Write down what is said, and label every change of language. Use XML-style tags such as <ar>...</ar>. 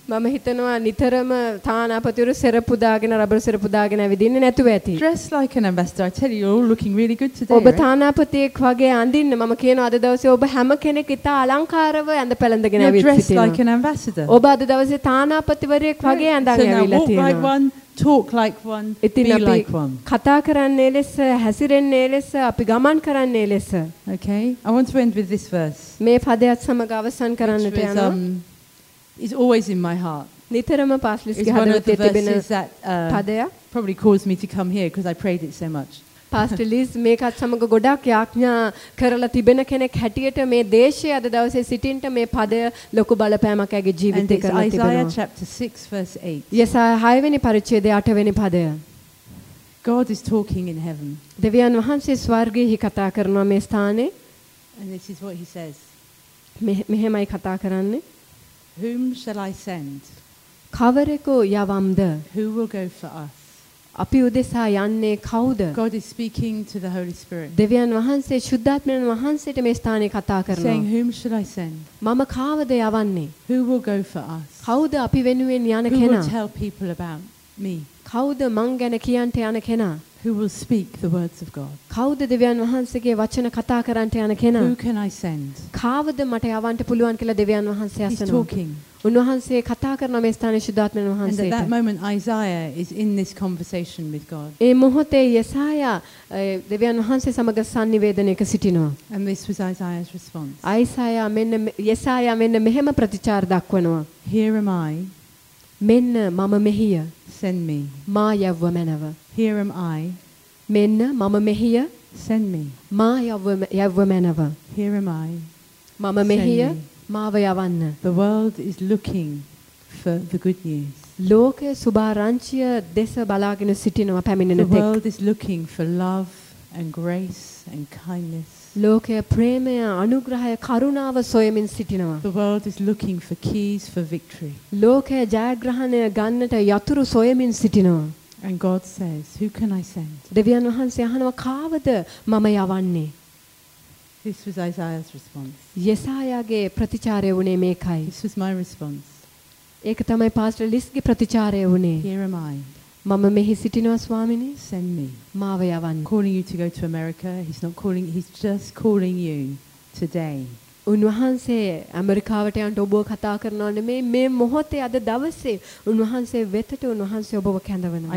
<si>මම හිතනවා නිතරම තානාපතිවරු සෙරප්පු දාගෙන රබර් සෙරප්පු දාගෙන ඇවිදින්නේ නැතුව ඇති.</si> <en>Dress like an ambassador. I tell you, you're all looking really good today.</en> <si>ඔබ තානාපතියෙක් වගේ අඳින්න මම කියනවා අද දවසේ ඔබ හැම කෙනෙක් ඉතා අලංකාරව ඇඳපැළ වැළඳගෙන ඇවිත් සිටිනවා. ඔබ අද දවසේ තානාපතිවරයෙක් වගේ ඇඳන් ඇවිල්ලා තියෙනවා. කතා කරන්නේ ලෙස, හැසිරෙන්නේ ලෙස, අපි ගමන් කරන්නේ ලෙස.</si> <en>Okay. I want to end with this verse.</en> <si>මේ පදයත් සමඟ අවසන් කරන්නට යනවා.</si> <en>It's always in my heart.</en> <si>නිතරම පාස්ලිස්ගේ හදවතේ තිබෙන පදය.</si> <en>Probably caused me to come here because I prayed it so much.</en> <si>Pastor Liz මේකත් සමග ගොඩක් යාඥා කරලා තිබෙන කෙනෙක් හැටියට මේ දේශයේ අද දවසේ සිටින්ට මේ පදය ලොකු බලපෑමක් ඇගේ ජීවිතේ කරලා තිබෙනවා.</si> <en>Isaiah chapter 6 verse 8.</en> <si>යෙසායා 6 වෙනි පරිච්ඡේදයේ 8 වෙනි පදය.</si> <en>God is talking in heaven.</en> <si>දෙවියන් වහන්සේ ස්වර්ගයේ කතා කරනවා මේ ස්ථානයේ.</si> <en>And this is what he says.</en> <si>මෙහෙමයි කතා කරන්නේ.</si> <en>Whom shall I send?</en> <si>කවරෙකු යවම්ද?</si> <en>Who will go for us?</en> <si>අපි උදෙසා යන්නේ කවුද?</si> <en>God is speaking to the Holy Spirit.</en> <si>දෙවියන් වහන්සේ ශුද්ධාත්මයන් වහන්සේට මේ ස්ථානයේ කතා කරනවා.</si> <en>Saying whom should I send?</en> <si>මම කාවද යවන්නේ?</si> <en>Who will go for us?</en> <si>කවුද අපි වෙනුවෙන් යන කෙනා?</si> <en>Who will tell people about me?</en> <si>කවුද මං ගැන කියන්න යන කෙනා?</si> <en>Who will speak the words of God?</en> <si>කවුද දෙවියන් වහන්සේගේ වචන කතා කරන්න යන කෙනා?</si> <en>Who can I send?</en> <si>කාවද මට යවන්න පුළුවන් කියලා දෙවියන් වහන්සේ අසනවා.</si> <en>He's talking.</en> <si>උන්වහන්සේ කතා කරන මේ ස්ථානයේ ශුද්ධාත්මන වහන්සේට.</si> <en>And at that moment Isaiah is in this conversation with God.</en> <si>ඒ මොහොතේ යෙසායා දෙවියන් වහන්සේ සමග සංනිවේදනයක සිටිනවා.</si> <en>And this was Isaiah's response.</en> <si>Isaiah මෙන්න යෙසායා මෙන්න මෙහෙම ප්‍රතිචාර දක්වනවා.</si> <en>Here am I.</en> <si>මෙන්න මම මෙහිය.</si> <en>Send me.</en> <si>මා යවව මැනව.</si> <en>Here am I.</en> <si>මෙන්න මම මෙහිය.</si> <en>Send me.</en> <si>මා යවව මැනව.</si> <en>Here am I.</en> <si>මම මෙහිය. මාව යවන්න.</si> <en>The world is looking for the good news.</en> <si>ලෝකයේ සුභාරංචිය දෙස බලාගෙන සිටිනවා පැමිණෙන තෙක්.</si> <en>The world is looking for love and grace and kindness.</en> <si>ලෝකයේ ප්‍රේමය, අනුග්‍රහය, කරුණාව සොයමින් සිටිනවා.</si> <en>The world is looking for keys for victory.</en> <si>ලෝකයේ ජයග්‍රහණය ගන්නට යතුරු සොයමින් සිටිනවා.</si> <en>And God says, "Who can I send?"</en> <si>දෙවියන් වහන්සේ අහනවා, "කාවද මම යවන්නේ?"</si> <en>This was Isaiah's response.</en> <si>යෙසායාගේ ප්‍රතිචාරය වුණේ මේකයි.</si> <en>This was my response.</en> <si>ඒක තමයි පාස්ටර් ලිස්ගේ ප්‍රතිචාරය වුණේ.</si> <en>Here am I.</en> <si>මම මෙහි සිටිනවා ස්වාමිනේ.</si> <en>Send me.</en> <si>මාව යවන්න.</si> <en>Calling you to go to America. He's not calling, he's just calling you today.</en> <si>උන්වහන්සේ ඇමරිකාවට යන්න ඔබව කතා කරනව නෙමෙයි මේ මොහොතේ අද දවසේ උන්වහන්සේ වෙතට උන්වහන්සේ ඔබව කැඳවනවා.</si>